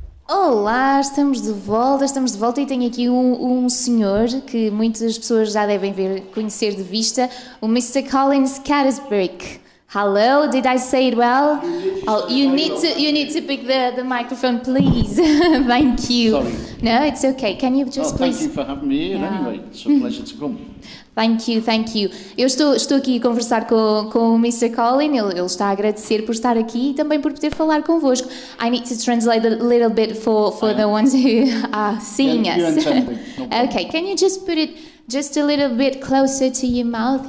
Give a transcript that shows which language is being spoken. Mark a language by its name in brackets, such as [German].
[Portuguese] Olá, estamos de volta e tenho aqui um senhor que muitas pessoas já devem conhecer de vista, o Mr. [English] Colin Scarisbrick. Hello, did I say it well? Oh, you need to pick the microphone, please. Thank you. Sorry. No, it's okay. Can you just please? Thank you for having me here anyway. It's a pleasure to come. Thank you. [Portuguese] Eu estou aqui a conversar com o Mr. Colin, ele está a agradecer por estar aqui e também por poder falar convosco. [English] I need to translate a little bit for the ones who are seeing us. Okay, can you just put it just a little bit closer to your mouth?